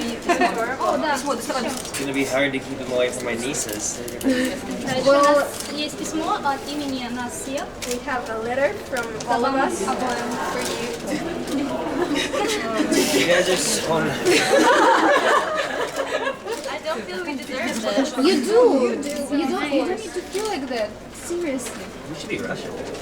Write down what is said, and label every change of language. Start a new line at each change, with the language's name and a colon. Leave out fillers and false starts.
English: It's gonna be hard to keep them away from my nieces.
Russian: У нас есть письмо от имени нас всех.
English: We have a letter from all of us for you. You guys are so nice. I don't feel we deserve this. You do. You don't need to feel like that. Seriously. We should be Russian.